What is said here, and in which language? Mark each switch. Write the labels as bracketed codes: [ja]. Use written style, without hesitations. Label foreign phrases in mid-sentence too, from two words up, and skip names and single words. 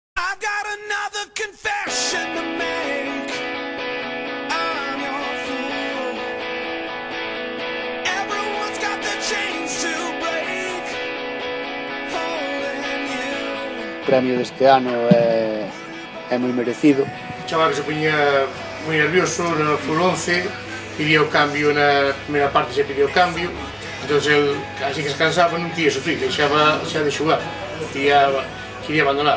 [en] I've got another confession to make. I'm your fool. Everyone's got the chains to break. Holding you. [gl] O premio deste ano é moi merecido. O chaval que se poñía moi nervioso no Fútbol 11, pidía o cambio na primeira parte, se pidía o cambio, entón el, así que se cansaba, non quería sufrir, deixaba xa de xogar, quería abandonar.